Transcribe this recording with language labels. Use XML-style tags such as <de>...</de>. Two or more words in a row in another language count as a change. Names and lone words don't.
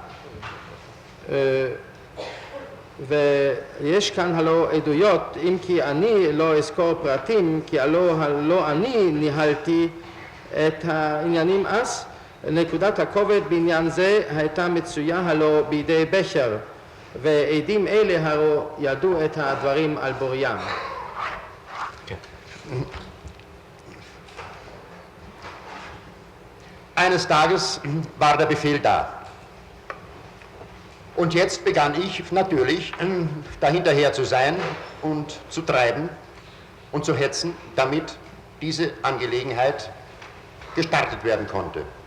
<he>ויש כאן הלא עדויות, אם כי אני לא אזכור פרטים, כי הלא אני ניהלתי את העניינים אז, נקודת הכובד בעניין זה הייתה מצויה הלא בידי בכר, ועדים אלה הלא ידעו את הדברים על בוריים.</he> <de>Eines Tages war der Befehl da. Und jetzt begann ich natürlich dahinterher zu sein und zu treiben und zu hetzen, damit diese Angelegenheit gestartet werden konnte.</de>